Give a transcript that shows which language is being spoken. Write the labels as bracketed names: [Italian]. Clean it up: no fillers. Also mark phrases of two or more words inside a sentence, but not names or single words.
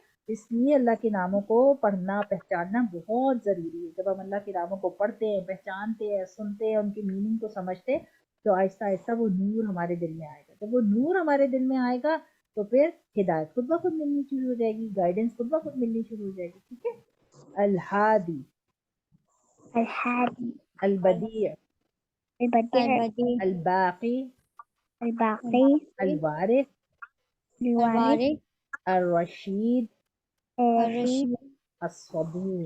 [Urdu] اس لیے اللہ کے ناموں کو پڑھنا پہچاننا بہت ضروری ہے۔ جب ہم اللہ کے ناموں کو پڑھتے ہیں، پہچانتے ہیں، سنتے ہیں، ان کی میننگ کو سمجھتے ہیں تو آہستہ آہستہ وہ نور ہمارے دل میں آئے گا۔ جب وہ نور ہمارے دل میں آئے گا تو پھر ہدایت خود بخود ملنی شروع ہو جائے گی، گائیڈنس خود بخود ملنی شروع ہو جائے گی، ٹھیک ہے۔ الہادی، الہادی البدیع، البدیع الباقی، الباقی الوارث، الوارث الرشید، الرشید الصبور۔